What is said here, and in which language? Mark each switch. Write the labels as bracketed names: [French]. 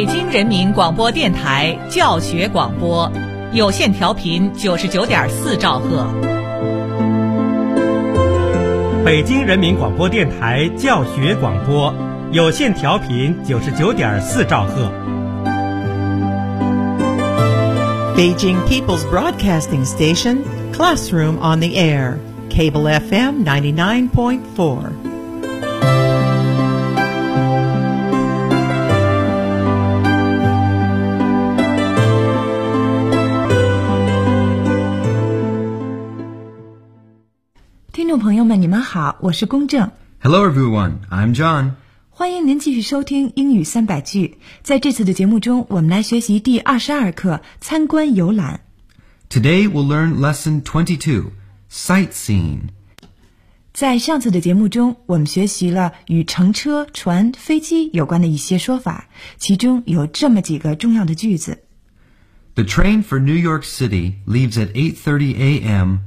[Chinese] 人民广播电台教学广播，有线调频99.4兆赫。北京人民广播电台教学广播，有线调频99.4兆赫。 [English] Beijing People's Broadcasting Station, Classroom on the Air, Cable FM 99.4. Hello everyone, I'm John. [Chinese] 欢迎您继续收听英语三百句。在这次的节目中，我们来学习第22课，参观游览。 [English] Today we'll learn lesson 22, sightseeing. [Chinese] 在上次的节目中，我们学习了与乘车、船、飞机有关的一些说法，其中有这么几个重要的句子。 [English] The train for New York City leaves at 8:30 a.m.